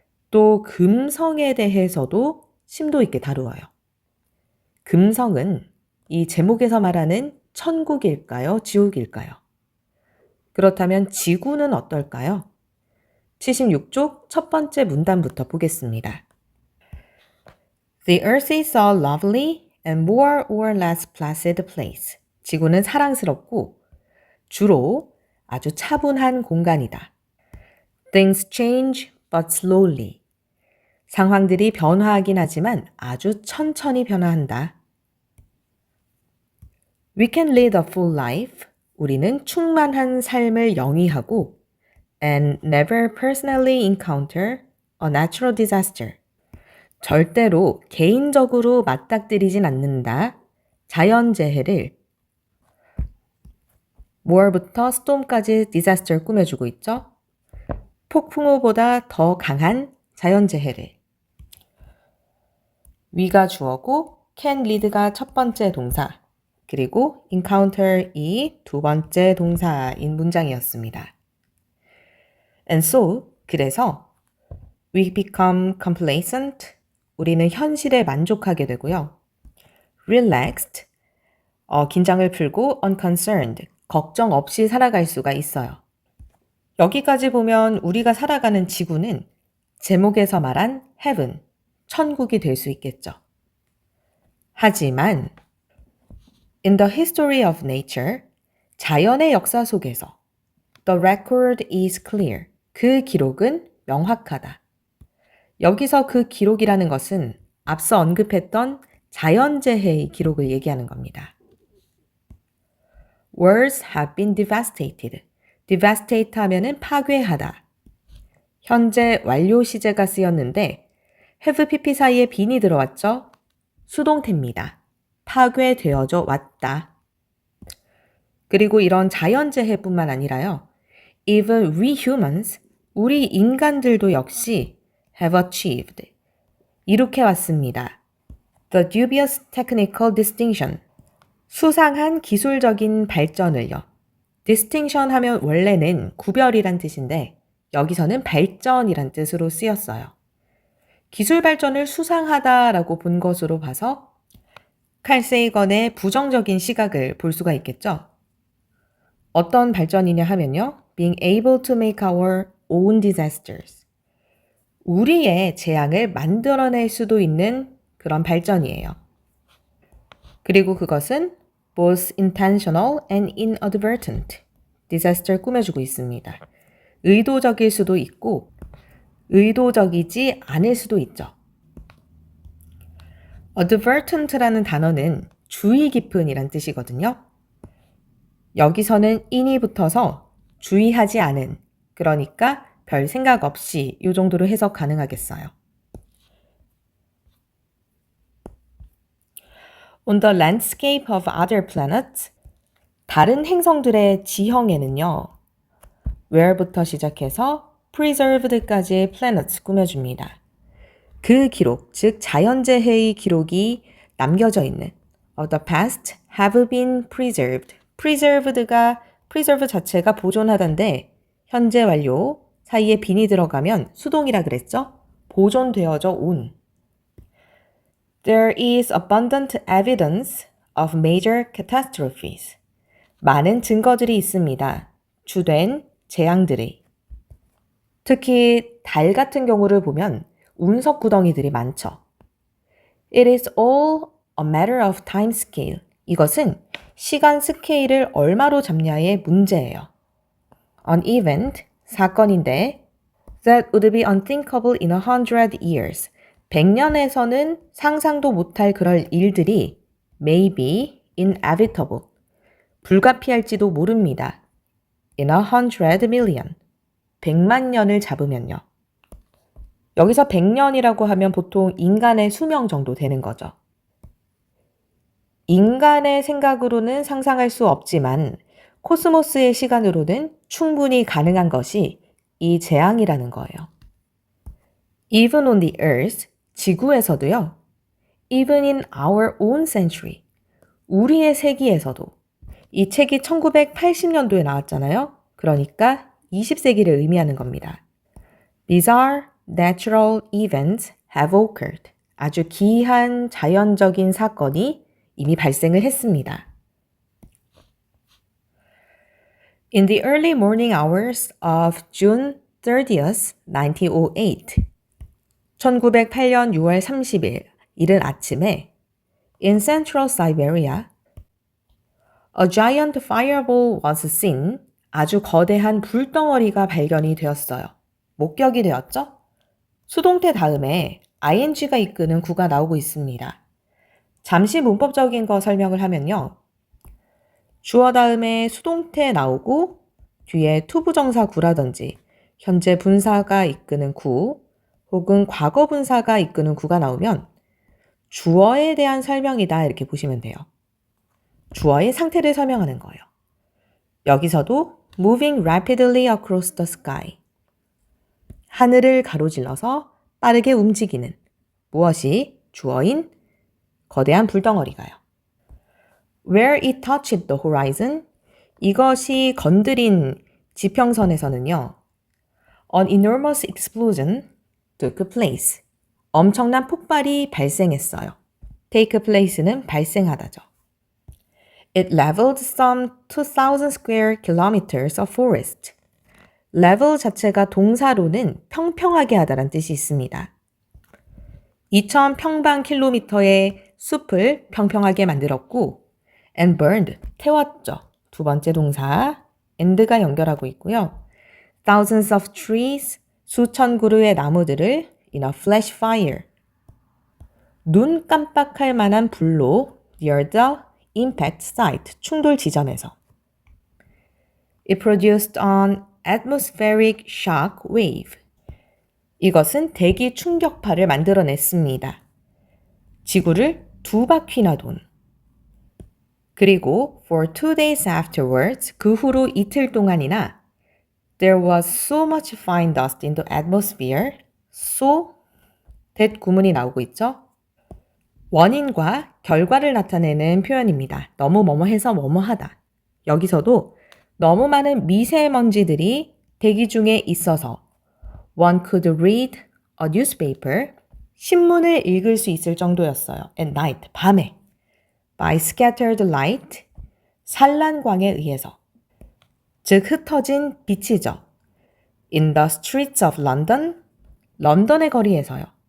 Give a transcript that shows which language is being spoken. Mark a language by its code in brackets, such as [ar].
[ko] 또 금성에 대해서도 심도 있게 다루어요. 금성은 이 제목에서 말하는 천국일까요? 지옥일까요? 그렇다면 지구는 어떨까요? 76쪽 첫 번째 문단부터 보겠습니다. [en] The earth is a lovely and more or less placid place. [ko] 지구는 사랑스럽고 주로 아주 차분한 공간이다. [en] Things change but slowly. [ko] 상황들이 변화하긴 하지만 아주 천천히 변화한다. [en] We can lead a full life. [ko] 우리는 충만한 삶을 영위하고 [en] and never personally encounter a natural disaster. [ko] 절대로 개인적으로 맞닥뜨리진 않는다. 자연재해를 more부터 storm까지 disaster 꾸며주고 있죠. 폭풍우보다 더 강한 자연재해를. we가 주어고 can lead가 첫 번째 동사, 그리고 encounter이 두 번째 동사인 문장이었습니다. [en] And so, [ko] 그래서 [en] we become complacent, [ko] 우리는 현실에 만족하게 되고요. [en] relaxed, [ko] 긴장을 풀고 [en] unconcerned, [ko] 걱정 없이 살아갈 수가 있어요. 여기까지 보면 우리가 살아가는 지구는 제목에서 말한 heaven, 천국이 될 수 있겠죠. [en] 하지만 in the history of nature, [ko] 자연의 역사 속에서 [en] the record is clear, [ko] 그 기록은 명확하다. 여기서 그 기록이라는 것은 앞서 언급했던 자연재해의 기록을 얘기하는 겁니다. [en] Worlds have been devastated. [ko] devastate 하면은 파괴하다. 현재 완료 시제가 쓰였는데 have pp 사이에 빈이 들어왔죠? 수동태입니다. 파괴되어져 왔다. 그리고 이런 자연재해뿐만 아니라요. [en] Even we humans, [ko] 우리 인간들도 역시 [en] have achieved, [ko] 이룩해 왔습니다. [en] The dubious technical distinction, [ko] 수상한 기술적인 발전을요. distinction 하면 원래는 구별이란 뜻인데 여기서는 발전이란 뜻으로 쓰였어요. 기술 발전을 수상하다라고 본 것으로 봐서 칼 세이건의 부정적인 시각을 볼 수가 있겠죠. 어떤 발전이냐 하면요. [en] being able to make our own disasters. [ko] 우리의 재앙을 만들어낼 수도 있는 그런 발전이에요. 그리고 그것은 [en] both intentional and inadvertent, [ko] disaster 꾸며주고 있습니다. 의도적일 수도 있고 의도적이지 않을 수도 있죠. advertent라는 단어는 주의 깊은이란 뜻이거든요. 여기서는 in이 붙어서 주의하지 않은, 그러니까 별 생각 없이 이 정도로 해석 가능하겠어요. [en] On the landscape of other planets, [ko] 다른 행성들의 지형에는요. where부터 시작해서 preserved까지의 planets 꾸며줍니다. 그 기록, 즉 자연재해의 기록이 남겨져 있는 [en] of the past have been preserved. [ko] preserved가 preserve 자체가 보존하다인데 현재 완료 사이에 빈이 들어가면 수동이라 그랬죠? 보존되어져 온. [en] There is abundant evidence of major catastrophes. [ko] 많은 증거들이 있습니다. 주된 재앙들이. 특히 달 같은 경우를 보면 운석 구덩이들이 많죠. [en] It is all a matter of time scale. [ko] 이것은 시간 스케일을 얼마로 잡냐의 문제예요. [en] An event, [ko] 사건인데 [en] that would be unthinkable in 100 years. [ko] 100년에서는 상상도 못할 그럴 일들이 [en] may be inevitable. [ko] 불가피할지도 모릅니다. [en] In 100 million. [ko] 100만 년을 잡으면요. 여기서 100년이라고 하면 보통 인간의 수명 정도 되는 거죠. 인간의 생각으로는 상상할 수 없지만 코스모스의 시간으로는 충분히 가능한 것이 이 재앙이라는 거예요. [en] Even on the earth, [ko] 지구에서도요. [en] Even in our own century, [ko] 우리의 세기에서도. 이 책이 1980년도에 나왔잖아요. 그러니까 20세기를 의미하는 겁니다. [en] These are natural events have occurred. [ko] 아주 기이한 자연적인 사건이 이미 발생을 했습니다. [en] In the early morning hours of June 30th, 1908, [ko] 1908년 6월 30일 이른 아침에 [en] in central Siberia, a giant fireball was seen. [ko] 아주 거대한 불덩어리가 발견이 되었어요. 목격이 되었죠? 수동태 다음에 ing가 이끄는 구가 나오고 있습니다. 잠시 문법적인 거 설명을 하면요. 주어 다음에 수동태 나오고 뒤에 투부정사 구라든지 현재 분사가 이끄는 구 혹은 과거 분사가 이끄는 구가 나오면 주어에 대한 설명이다 이렇게 보시면 돼요. 주어의 상태를 설명하는 거예요. 여기서도 [en] moving rapidly across the sky. [ko] 하늘을 가로질러서 빠르게 움직이는 무엇이 주어인 거대한 불덩어리가요. Where it touched the horizon. 이것이 건드린 지평선에서는요. [en] An enormous explosion took place. [ko] 엄청난 폭발이 발생했어요. take place는 발생하다죠. [en] It leveled some 2,000 square kilometers of forest. [ko] level 자체가 동사로는 평평하게 하다란 뜻이 있습니다. 2,000 평방킬로미터의 숲을 평평하게 만들었고 [en] and burned, [ko] 태웠죠. 두 번째 동사 and가 연결하고 있고요. [en] thousands of trees, [ko] 수천 그루의 나무들을 [en] in a flash fire, [ko] 눈 깜빡할 만한 불로 [en] near the impact site, [ko] 충돌 지점에서. [en] It produced an atmospheric shock wave. [ko] 이것은 대기 충격파를 만들어냈습니다. 지구를 두 바퀴나 돈. 그리고 [en] for 2 days afterwards, [ko] 그 후로 이틀 동안이나 [en] there was so much fine dust in the atmosphere. [ko] so, that 구문이 나오고 있죠. 원인과 결과를 나타내는 표현입니다. 너무 뭐뭐해서 뭐뭐하다. 여기서도 너무 많은 미세먼지들이 대기 중에 있어서 [en] one could read a newspaper, [ko] 신문을 읽을 수 있을 정도였어요. [en] at night, [ko] 밤에. [en] by scattered light, [ko] 산란광에 의해서. 즉 흩어진 빛이죠. [en] in the streets of London, [ko] 런던의 거리에서요.